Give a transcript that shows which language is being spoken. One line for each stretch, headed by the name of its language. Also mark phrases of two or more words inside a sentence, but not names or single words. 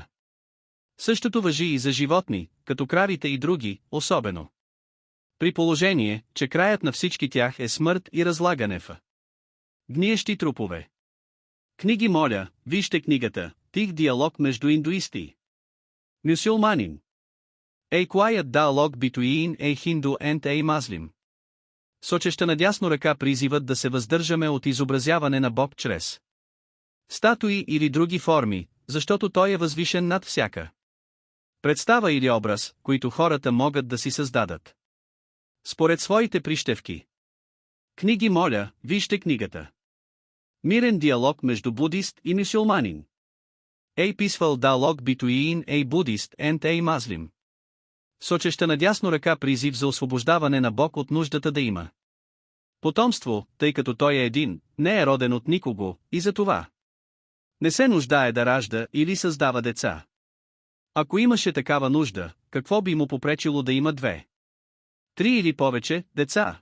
Bulgarian: Същото важи и за животни, като кравите и други, особено при положение, че краят на всички тях е смърт и разлагане в гниещи трупове. Книги моля, вижте книгата «Тих диалог между индуисти мюсюлманин».
English: A quiet dialogue between a Hindu and a Muslim.
Bulgarian: Сочеща надясно ръка призиват да се въздържаме от изобразяване на Бог чрез статуи или други форми, защото Той е възвишен над всяка представа или образ, които хората могат да си създадат според своите прищевки. Книги моля, вижте книгата. Мирен диалог между будист и мюсюлманин.
English: A peaceful dialogue between a Buddhist and a Muslim.
Bulgarian: Сочеща надясно ръка призив за освобождаване на Бог от нуждата да има потомство, тъй като Той е един, не е роден от никого, и за това не се нуждае да ражда или създава деца. Ако имаше такава нужда, какво би му попречило да има 2, 3 или повече деца?